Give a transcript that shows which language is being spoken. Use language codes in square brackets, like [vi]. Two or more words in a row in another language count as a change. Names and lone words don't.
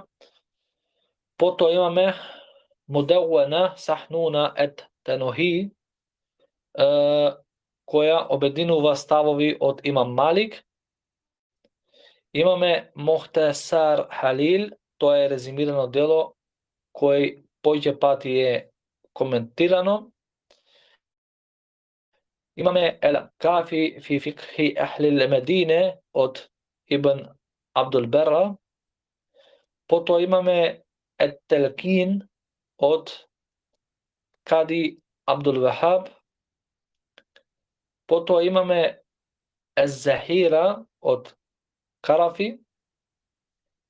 [mk] Потоа имаме Мудауана Сахнуна ет Тенохи, која обединува ставови од имам Малик. Имаме Мохтесар Халил, тоа е резимирано дело кој поќе пати е коментирано. Имаме Ел Кафи фи фикхи Ахлил Медине од Ибн Абдул Берра. Потоа имаме Ет Телкин од Кади Абдул Вахаб. Потоа имаме Ез Захира од Карафи.